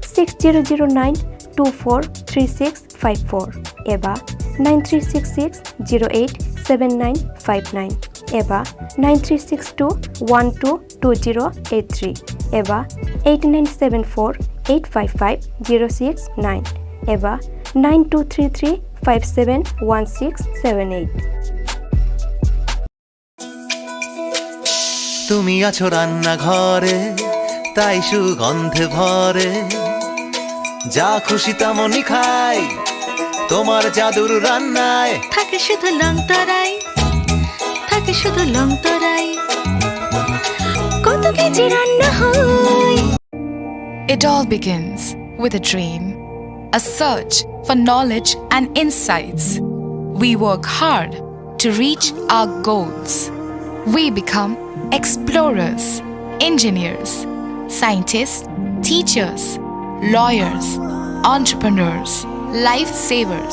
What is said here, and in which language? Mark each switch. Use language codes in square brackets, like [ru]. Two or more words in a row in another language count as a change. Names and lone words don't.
[brx] 6009243654 एबा 9366087959 एबा 9362122083 एबा 8974855069 एबा 9233571678। [bn] তুমি আছো রান্না ঘরে তাই সুগন্ধে ভরে যা খুশি তেমনই খাই তোমার জাদুর রান্নায় থাকে শুধু লং তরাই থাকে শুধু লং তরাই কত কেজি রান্না হয়। [en] It all begins with a dream, a search for knowledge and insights. We work hard to reach our goals. We become explorers, engineers, scientists, teachers, lawyers, entrepreneurs, lifesavers.